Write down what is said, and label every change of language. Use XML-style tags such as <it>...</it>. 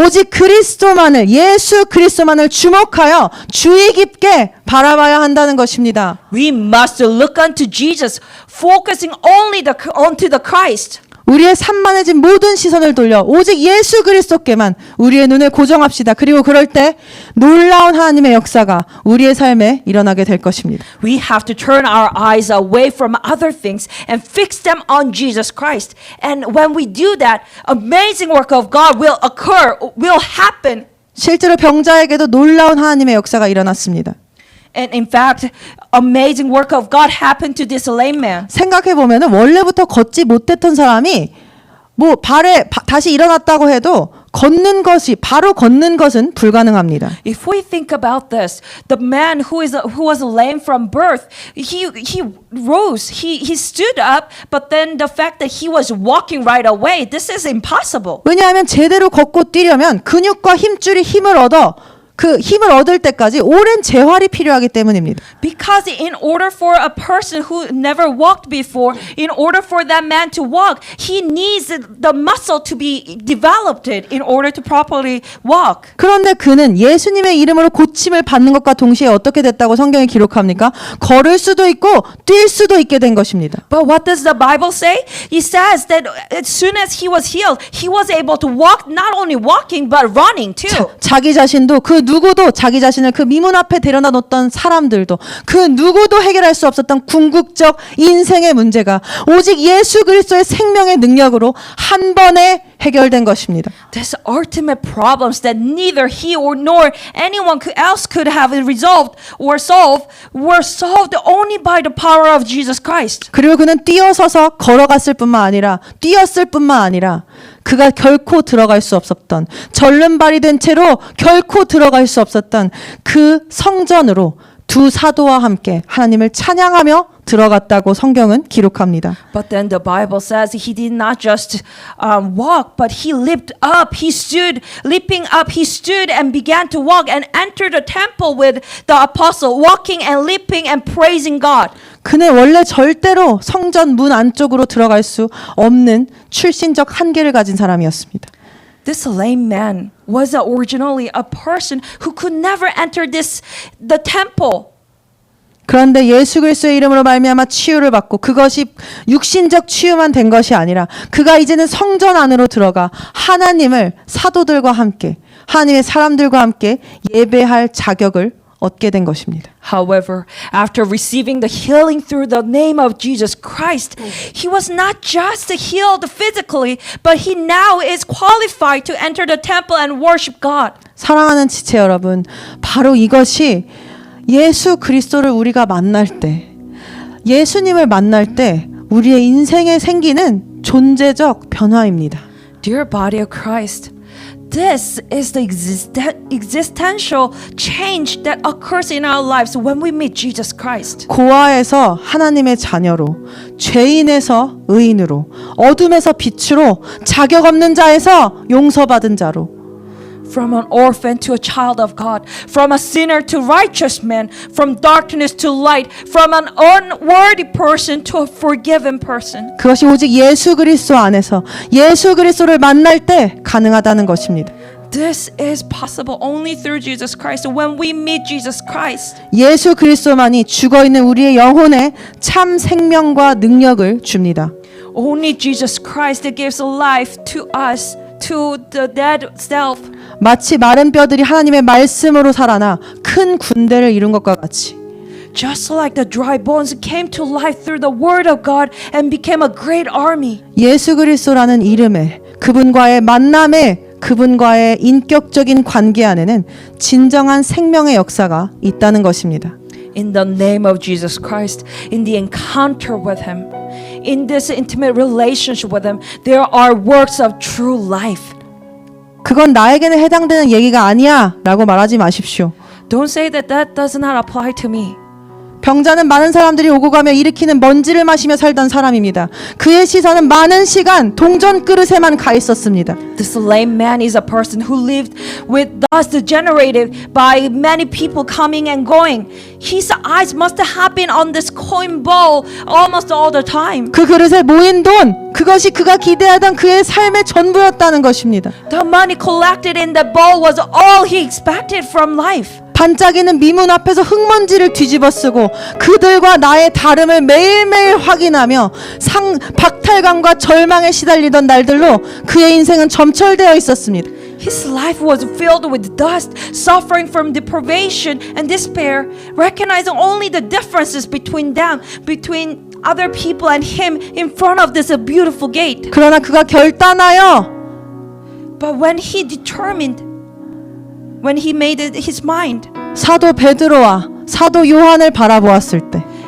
<ko>오직 그리스도만을, 예수 그리스도만을 주목하여 주의 깊게 바라봐야 한다는 것입니다.</ko> <en>We must look unto Jesus, focusing only onto the Christ.</en> <ko>우리의 산만해진 모든 시선을 돌려 오직 예수 그리스도께만 우리의 눈을 고정합시다. 그리고 그럴 때 놀라운 하나님의 역사가 우리의 삶에 일어나게 될 것입니다.</ko> <en>We have to turn our eyes away from other things and fix them on Jesus Christ. And when we do that, amazing work of God will happen.</en> <ko>실제로 병자에게도 놀라운 하나님의 역사가 일어났습니다.</ko> <en>And in fact, amazing work of God happened to this lame man.</en> <ko>생각해 보면은 원래부터 걷지 못했던 사람이 뭐 다시 일어났다고 해도 바로 걷는 것은 불가능합니다.</ko> <en>If we think about this, the man who was lame from birth, he rose, he stood up, but then the fact that he was walking right away, this is impossible.</en> <ko>왜냐하면 제대로 걷고 뛰려면 근육과 힘줄이 힘을 얻을 때까지 오랜 재활이 필요하기 때문입니다.</ko> <en>Because in order for a person who never walked before, in order for that man to walk, he needs the muscle to be developed in order to properly walk.</en> <ko>그런데 그는 예수님의 이름으로 고침을 받는 것과 동시에 어떻게 됐다고 성경이 기록합니까? 걸을 수도 있고 뛸 수도 있게 된 것입니다.</ko> <en>But what does the Bible say? It says that as soon as he was healed, he was able to walk, not only walking but running too.</en> <ko>자기 자신도 누구도 자기 자신을 그 미문 앞에 데려다 놓던 사람들도 그 누구도 해결할 수 없었던 궁극적 인생의 문제가 오직 예수 그리스도의 생명의 능력으로 한 번에 해결된 것입니다.</ko> <en>These ultimate problems that neither he nor anyone else could have resolved or solved were solved only by the power of Jesus Christ.</en> <ko>그리고 그는 뛰어서서 걸어갔을 뿐만 아니라 뛰었을 뿐만 아니라 그가 결코 들어갈 수 없었던 절름발이 된 채로 결코 들어갈 수 없었던 그 성전으로 두 사도와 함께 하나님을 찬양하며 들어갔다고 성경은 기록합니다.</ko> <en>But then the Bible says he did not just walk, but he leaped up. He stood, leaping up. He stood and began to walk and entered the temple with the apostle, walking and leaping and praising God.</en> <ko>그는 원래 절대로 성전 문 안쪽으로 들어갈 수 없는 출신적 한계를 가진 사람이었습니다.</ko> <en>This lame man was originally a person who could never enter the temple.</en> <ko>그런데 예수 그리스도의 이름으로 말미암아 치유를 받고 그것이 육신적 치유만 된 것이 아니라 그가 이제는 성전 안으로 들어가 하나님을 사도들과 함께 하나님의 사람들과 함께 예배할 자격을 얻게 된 것입니다.</ko> <en>However, after receiving the healing through the name of Jesus Christ, he was not just healed physically, but he now is qualified to enter the temple and worship God.</en> <ko>사랑하는 지체 여러분, 바로 이것이 예수 그리스도를 우리가 만날 때, 예수님을 만날 때 우리의 인생에 생기는 존재적 변화입니다.</ko> <en>Dear body of Christ, this is the existential change that occurs in our lives when we meet Jesus Christ.</en> <ko>고아에서 하나님의 자녀로, 죄인에서 의인으로, 어둠에서 빛으로, 자격 없는 자에서 용서받은 자로,</ko> <en>From an orphan to a child of God, from a sinner to righteous man, from darkness to light, from an unworthy person to a forgiven person.</en> <ko>그것이 오직 예수 그리스도 안에서 예수 그리스도를 만날 때 가능하다는 것입니다.</ko> <en>This is possible only through Jesus Christ. When we meet Jesus Christ,</en> <ko>예수 그리스도만이 죽어 있는 우리의 영혼에 참 생명과 능력을 줍니다.</ko> <en>only Jesus Christ that gives life to us, to the dead self.</en> <ko>마치 마른 뼈들이 하나님의 말씀으로 살아나 큰 군대를 이룬 것과 같이</ko> <en>Just like the dry bones came to life through the word of God and became a great army.</en> <ko>예수 그리스도라는 이름에 그분과의 만남에 그분과의 인격적인 관계 안에는 진정한 생명의 역사가 있다는 것입니다.</ko> <en>In the name of Jesus Christ, in the encounter with Him, in this intimate relationship with Him, there are works of true life.</en> <ko>그건 나에게는 해당되는 얘기가 아니야 라고 말하지 마십시오.</ko> <en>Don't say that that does not apply to me.</en> <ko>병자는 많은 사람들이 오고 가며 일으키는 먼지를 마시며 살던 사람입니다. 그의 시선은 많은 시간 동전 그릇에만 가 있었습니다.</ko> <en>This lame man is a person who lived with dust generated by many people coming and going. His eyes must have been on this coin bowl almost all the time.</en> <ko>그 그릇에 모인 돈, 그것이 그가 기대하던 그의 삶의 전부였다는 것입니다.</ko> <en>The money collected in the bowl was all he expected from life.</en> <ko>반짝이는 미문 앞에서 흙먼지를 뒤집어 쓰고 그들과 나의 다름을 매일매일 확인하며 박탈감과 절망에 시달리던 날들로 그의 인생은 점철되어 있었습니다.</ko> <en>His life was filled with dust, suffering from deprivation and despair, recognizing only the differences between them, between other people and him in front of this beautiful gate.</en> <ko>그러나 그가 결단하여</ko> <en>But when he determined, when he made it his mind</en> <ko>사도 베드로와 사도 요한을 바라보았을 때</ko>